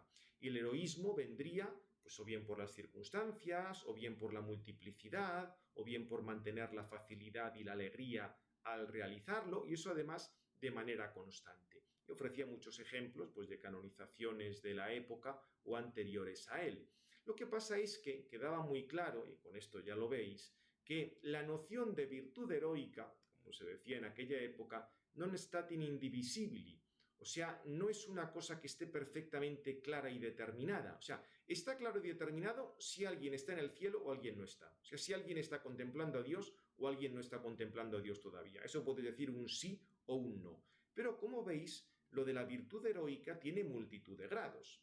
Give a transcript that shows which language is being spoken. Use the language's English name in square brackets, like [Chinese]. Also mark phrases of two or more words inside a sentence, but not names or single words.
[Spanish] Y el heroísmo vendría pues o bien por las circunstancias, o bien por la multiplicidad, o bien por mantener la facilidad y la alegría al realizarlo, y eso además de manera constante. Y ofrecía muchos ejemplos pues, de canonizaciones de la época o anteriores a él. Lo que pasa es que quedaba muy claro, y con esto ya lo veis, que la noción de virtud heroica, como se decía en aquella época, [Latin] non stat in indivisibili. [Spanish] O sea, no es una cosa que esté perfectamente clara y determinada. O sea, está claro y determinado si alguien está en el cielo o alguien no está. O sea, si alguien está contemplando a Dios o alguien no está contemplando a Dios todavía. Eso puede decir un sí o un no. Pero como veis, lo de la virtud heroica tiene multitud de grados.